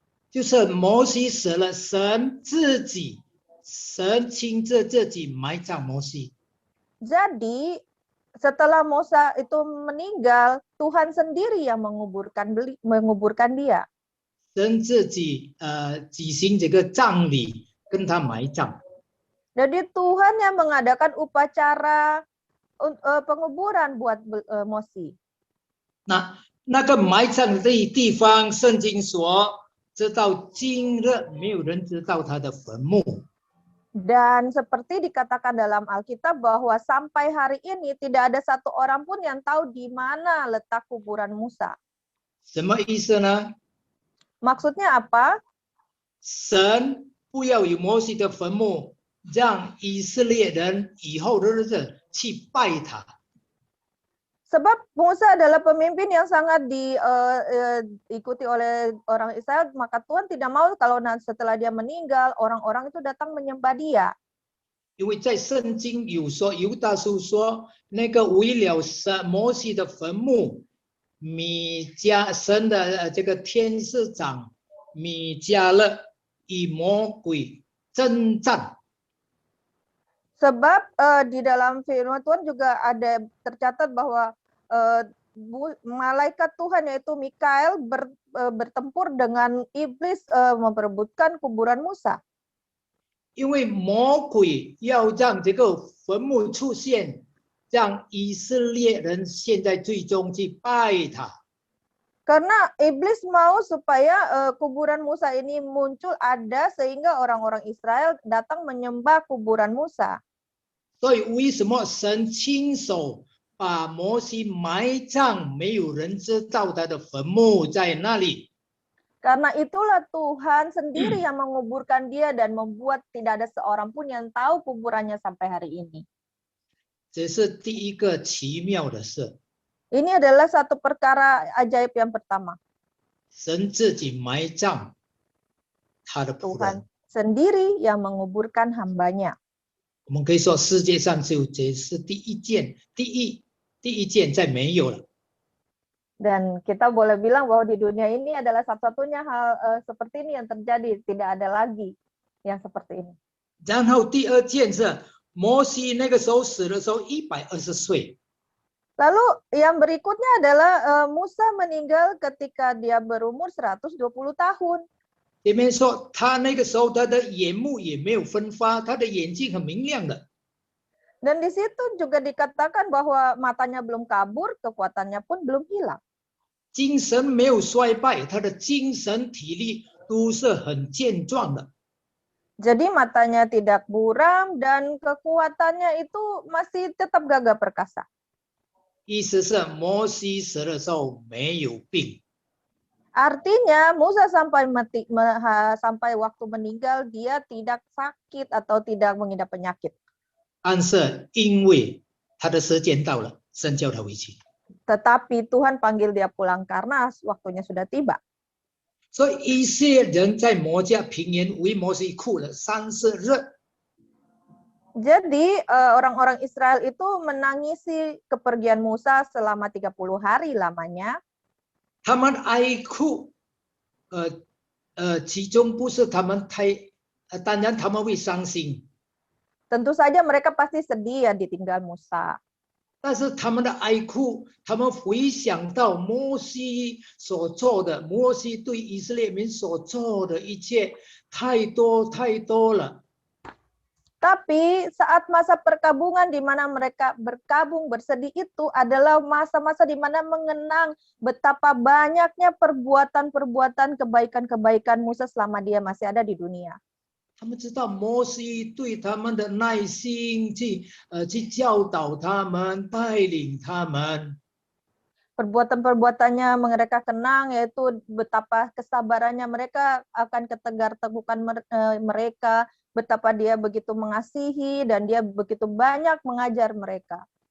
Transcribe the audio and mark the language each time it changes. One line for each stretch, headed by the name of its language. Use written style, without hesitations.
Chinese: 就是摩西死了，神亲自自己埋葬摩西。
Indonesian: Jadi setelah Musa itu meninggal, Tuhan sendiri yang menguburkan dia.
Chinese: 神自己举行这个葬礼，跟他埋葬。
Indonesian: Jadi Tuhan yang mengadakan upacara penguburan buat Mosi.
Chinese: 那个埋葬的地方，圣经说，直到今日没有人知道他的坟墓。
Indonesian: Dan seperti dikatakan dalam Alkitab bahwa sampai hari ini tidak ada satu orang pun yang tahu di mana letak kuburan Musa.
Chinese: 什么意思呢？
Indonesian: Maksudnya apa?
Chinese: 神不要有摩西的坟墓，让以色列人以后的日子去拜他。
Indonesian: Sebab Musa adalah pemimpin yang sangat diikuti oleh orang Israel, maka Tuhan tidak mau kalau setelah dia meninggal, orang-orang itu datang menyembah dia.
Chinese: 因为在圣经有说，犹大书说，那个为了摩西的坟墓，米迦神的这个天使长米迦勒与魔鬼征战。
Indonesian: Sebab di dalam firman Tuhan juga ada tercatat bahwa malaikat Tuhan yaitu Mikael bertempur dengan iblis memperebutkan kuburan Musa.
Chinese: 因为魔鬼要让这个坟墓出现，让以色列人现在最终去拜他。
Indonesian: Karena iblis mau supaya kuburan Musa ini muncul ada sehingga orang-orang Israel datang menyembah kuburan Musa.
Chinese: 所以为什么神亲手把摩西埋葬，没有人知道他的坟墓在那里？
Indonesian: Karena itulah Tuhan sendiri yang menguburkan dia dan membuat tidak ada seorang pun yang tahu kuburannya sampai hari ini.
Chinese: 这是第一个奇妙的事，
Indonesian: Ini adalah satu perkara ajaib yang pertama.
Chinese: 神自己埋葬他的仆
Indonesian: Tuhan
Chinese: 人。
Indonesian: sendiri yang menguburkan hambanya.
Chinese: 我们可以说，世界上只有这是第一件，再没有了。
Indonesian: Dan kita boleh bilang bahwa di dunia ini adalah satu-satunya hal seperti ini yang terjadi. Tidak ada lagi yang seperti ini.
Chinese: 然后第二件是摩西那个时候死的时候120岁，
Indonesian: Lalu yang berikutnya adalah Musa meninggal ketika dia berumur 120 tahun.
Chinese: 里面说他那个时候他的眼目也没有分发，他的眼睛很明亮的。
Indonesian: Dan di situ juga dikatakan bahwa matanya belum kabur, kekuatannya pun belum hilang.
Chinese: 精神没有衰败，他的精神体力都是很健壮的。
Indonesian: Jadi matanya tidak buram dan kekuatannya itu masih tetap gagah perkasa.
Chinese: 意思是摩西死的时候没有病，
Indonesian: Artinya Musa sampai waktu meninggal dia tidak sakit atau tidak mengidap penyakit.
Chinese: 但是因为他的时间到了，神叫他回去。
Indonesian: Tetapi Tuhan panggil dia pulang karena waktunya sudah tiba.
Chinese: 所以以色列人在摩加平原为摩西哭了30日。
Indonesian: Jadi orang-orang Israel itu menangisi kepergian Musa selama 30 hari lamanya.
Chinese: 他们哀哭，其中不是他们当然他们会伤心，
Indonesian: Tentu saja mereka pasti sedih ya ditinggal Musa.
Chinese: 但是他们的哀哭，他们回想到摩西所做的，摩西对以色列民所做的一切，太多太多了。
Indonesian: Tapi saat masa perkabungan di mana mereka berkabung bersedih itu adalah masa-masa di mana mengenang betapa banyaknya perbuatan-perbuatan kebaikan-kebaikan Musa selama dia masih ada di dunia.
Chinese: 他们知道摩西对他们的耐心去教导他们，带领他们。
Indonesian: Perbuatan-perbuatannya mereka kenang yaitu betapa kesabarannya mereka akan ketegar-teguhan mereka, betapa dia begitu mengasihi dan dia begitu banyak mengajar mereka.